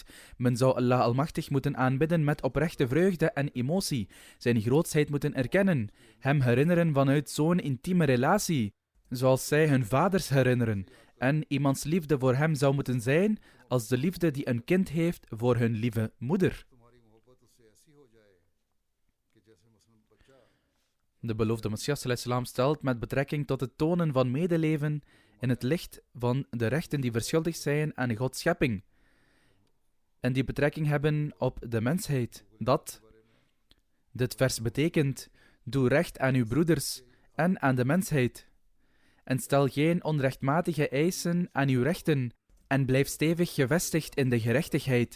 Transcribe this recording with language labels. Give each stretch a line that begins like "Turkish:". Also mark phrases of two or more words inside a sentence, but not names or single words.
Dutch: Men zou Allah Almachtig moeten aanbidden met oprechte vreugde en emotie, zijn grootsheid moeten erkennen, hem herinneren vanuit zo'n intieme relatie, zoals zij hun vaders herinneren, en iemands liefde voor hem zou moeten zijn als de liefde die een kind heeft voor hun lieve moeder. De beloofde Messias
Arabic: صلى الله عليه وسلم
Dutch: stelt met betrekking tot het tonen van medeleven in het licht van de rechten die verschuldigd zijn aan Gods schepping en die betrekking hebben op de mensheid, dat dit vers betekent: doe recht aan uw broeders en aan de mensheid en stel geen onrechtmatige eisen aan uw rechten en blijf stevig gevestigd in de gerechtigheid.